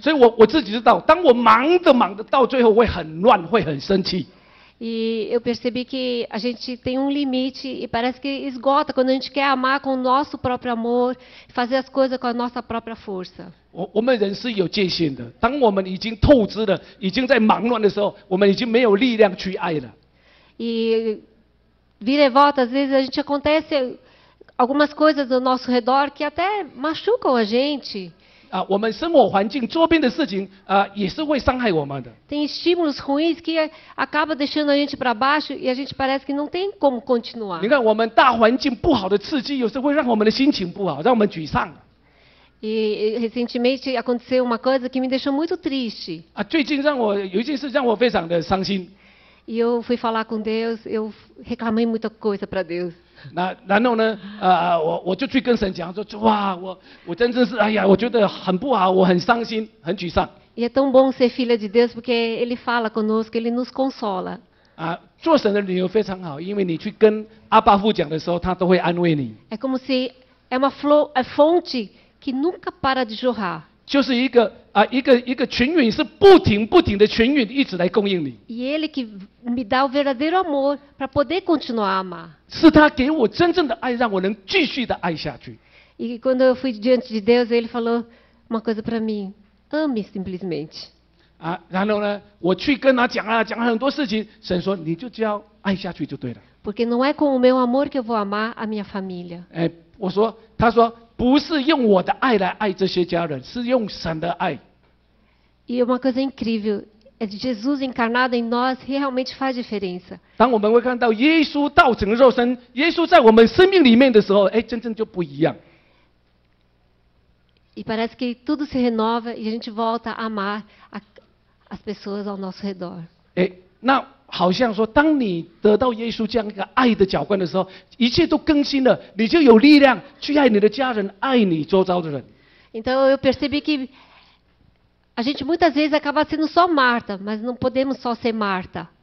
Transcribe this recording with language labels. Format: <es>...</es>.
<zh>所以我自己知道，当我忙着到最后会很乱，会很生气。</zh> <pt>E eu percebi que a gente tem um limite e parece que esgota quando a gente quer amar com o nosso próprio amor, fazer as coisas com a nossa própria força.</pt> <zh>我们人是有界限的，当我们已经透支了，已经在忙乱的时候，我们已经没有力量去爱了。</zh> <pt>E vira e volta, às vezes a gente acontece algumas coisas ao nosso redor que até machucam a gente.</pt> <zh>我们生活环境周边的事情也是会伤害我们的。</zh> <pt>Tem estímulos ruins que acaba deixando a gente para baixo e a gente parece que não tem como continuar.</pt> <zh>你看，我们大环境不好的刺激，有时候会让我们的心情不好，让我们沮丧。</zh> <pt>E recentemente aconteceu uma coisa que me deixou muito triste.</pt> <zh>最近有一件事让我非常的伤心。</zh> <pt>E eu fui falar com Deus, eu reclamei muita coisa para Deus.</pt> <zh>然后呢，我就去跟神讲说，哇，我真的是，哎呀，我觉得很不好，我很伤心，很沮丧。</zh> <pt>E é tão bom ser filha de Deus porque Ele fala conosco, Ele nos consola.</pt> <zh>做神的女儿非常好，因为你去跟阿爸父讲的时候，他都会安慰你。</zh> <pt>É como se é uma fonte que nunca para de jorrar.</pt> <zh>就是一个群允是不停的群允一直来供应你，</zh> <pt>E Ele que me dá o verdadeiro amor para poder continuar a amar.</pt> <zh>是他给我真正的爱，让我能继续的爱下去。</zh> <pt>E quando eu fui diante de Deus, Ele falou uma coisa para mim: ame simplesmente.</pt> <zh>然后呢，我去跟他讲很多事情，神说你就只要爱下去就对了。</zh> <pt>Porque não é com o meu amor que eu vou amar a minha família.</pt> <zh>他说不是用我的爱来爱这些家人，是用神的爱。</zh> <pt>E uma coisa incrível é de Jesus encarnado em nós realmente faz diferença.</pt> <zh>当我们会看到耶稣道成肉身，耶稣在我们生命里面的时候，真正就不一样。</zh> <pt>E parece que tudo se renova e a gente volta a amar as pessoas ao nosso redor.</pt> <zh>那好像说，当你得到耶稣这样一个爱的浇灌的时候，一切都更新了，你就有力量去爱你的家人，爱你周遭的人。</zh> <pt>Então eu percebi que a gente muitas vezes acaba sendo só Marta, mas não podemos só ser Marta.</pt>